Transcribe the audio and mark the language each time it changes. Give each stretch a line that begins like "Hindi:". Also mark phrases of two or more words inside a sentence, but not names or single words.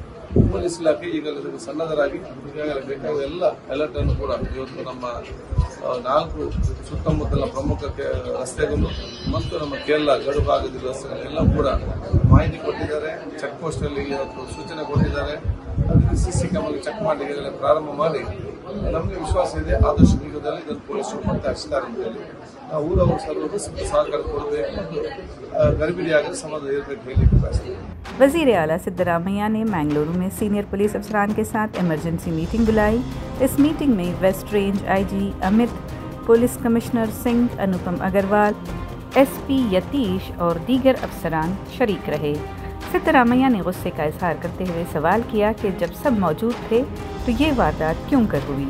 Kannada: ಪೊಲೀಸ್ ಇಲಾಖೆ ಈಗಾಗಲೇ ಸನ್ನದ್ಧರಾಗಿ ಈಗಾಗಲೇ ಬೇಕಾದ ಎಲ್ಲ ಅಲರ್ಟ್ ಅನ್ನು ಕೂಡ ಇವತ್ತು ನಮ್ಮ 4 ಸುತ್ತಮುತ್ತಲ ಪ್ರಮುಖ ರಸ್ತೆಗಳು ಮತ್ತು ನಮ್ಮ ಕೇರಳ ಗಡು ಭಾಗದ ರಸ್ತೆಗಳೆಲ್ಲ ಕೂಡ ಮಾಹಿತಿ ಕೊಟ್ಟಿದ್ದಾರೆ.
English: check post
Kannada: ಅಲ್ಲಿ ಇವತ್ತು ಸೂಚನೆ ಕೊಟ್ಟಿದ್ದಾರೆ.
English: CC camera check
Kannada: ಮಾಡಿ ಈಗಾಗಲೇ ಪ್ರಾರಂಭ ಮಾಡಿ ನಮಗೆ ವಿಶ್ವಾಸ ಇದೆ ಆದಷ್ಟು ಶೀಘ್ರದಲ್ಲಿ ಇದನ್ನು ಪೊಲೀಸರು ಪತ್ತೆ ಹಚ್ಚಿದ್ದಾರೆ ಅಂತ ಹೇಳಿ. ನಾವು ಊರವರು ಸರ್ವರು ಸಹಕಾರ ಕೊಡಬೇಕು ಮತ್ತು ಗರ್ಭಿಣಿಯಾಗಲು ಸಮಾಧಾನ ಇರಬೇಕು ಹೇಳಲಿಕ್ಕೆ ಬಯಸ್ತೇವೆ.
Urdu: وزیر اعلیٰ سدارامیا نے منگلورو میں سینیئر پولیس افسران کے ساتھ
English: emergency meeting
Urdu: بلائی. اس میٹنگ میں
English: West Range IG
Urdu: امیت,
English: police commissioner
Urdu: سنگھ، انوپم اگروال، SP یتیش اور دیگر افسران شریک رہے. سدارامیا نے غصے کا اظہار کرتے ہوئے سوال کیا کہ جب سب موجود تھے تو یہ واردات کیوں کر ہوئی?